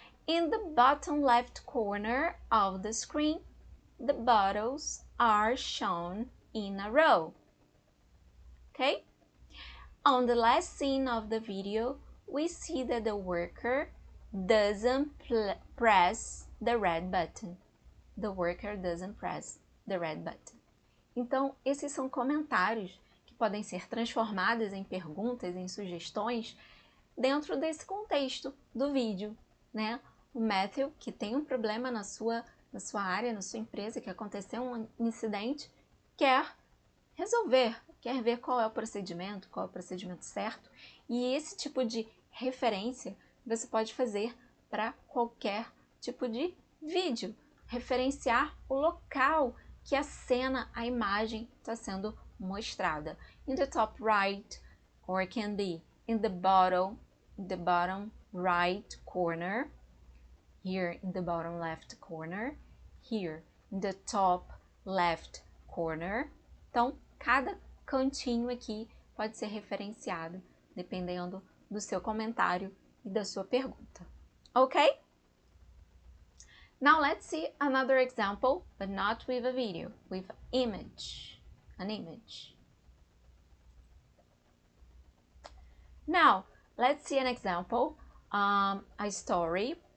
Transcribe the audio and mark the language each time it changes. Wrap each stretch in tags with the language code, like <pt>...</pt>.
<en>In the bottom left corner of the screen, the bottles are shown in a row. Okay? On the last scene of the video, we see that the worker doesn't press the red button. The worker doesn't press the red button.</en> <pt>Então, esses são comentários que podem ser transformados em perguntas, em sugestões, dentro desse contexto do vídeo, né? O Matthew, que tem um problema na sua área, na sua empresa, que aconteceu um incidente, quer resolver, quer ver qual é o procedimento certo, e esse tipo de referência você pode fazer para qualquer tipo de vídeo, referenciar o local que a cena, a imagem está sendo mostrada.</pt> <en>In the top right, or it can be in the bottom right corner, here in the bottom left corner, here in the top left corner.</en> <pt>Então, cada cantinho aqui pode ser referenciado dependendo do seu comentário e da sua pergunta.</pt> <en>Okay? Now let's see another example, but not with a video, with an image. Now, let's see an example, a story.</en>